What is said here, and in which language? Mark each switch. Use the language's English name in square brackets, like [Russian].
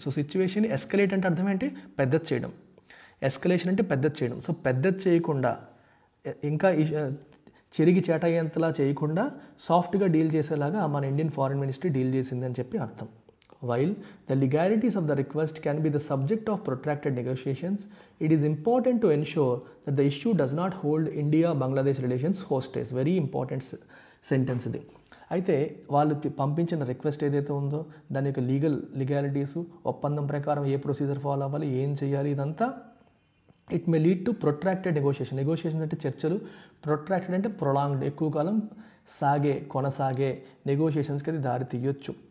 [Telugu] So situation escalate అంటే అర్థం ఏంటి, పెద్దది చేయడం. ఎస్కలేషన్ అంటే పెద్దది చేయడం. సో పెద్దది చేయకుండా, ఇంకా చెరిగి చేటయ్యేంతలా చేయకుండా సాఫ్ట్గా డీల్ చేసేలాగా మన ఇండియన్ ఫారిన్ మినిస్ట్రీ డీల్ చేసింది అని చెప్పి అర్థం. [English] While the legalities of the request can be the subject of protracted negotiations, it is important to ensure that the issue does not hold India-Bangladesh relations hostage. Very important sentence ఇది. [Telugu] అయితే వాళ్ళు పంపించిన request ఏదైతే ఉందో దాని యొక్క legalities, ఒప్పందం ప్రకారం ఏ ప్రొసీజర్ ఫాలో అవ్వాలి, ఏం చేయాలి, ఇదంతా [English] it may lead to protracted negotiations [Telugu] అంటే చర్చలు, ప్రొట్రాక్టెడ్ అంటే ప్రొలాంగ్డ్, ఎక్కువ కాలం కొనసాగే నెగోషియేషన్స్కి అది దారి తీయొచ్చు.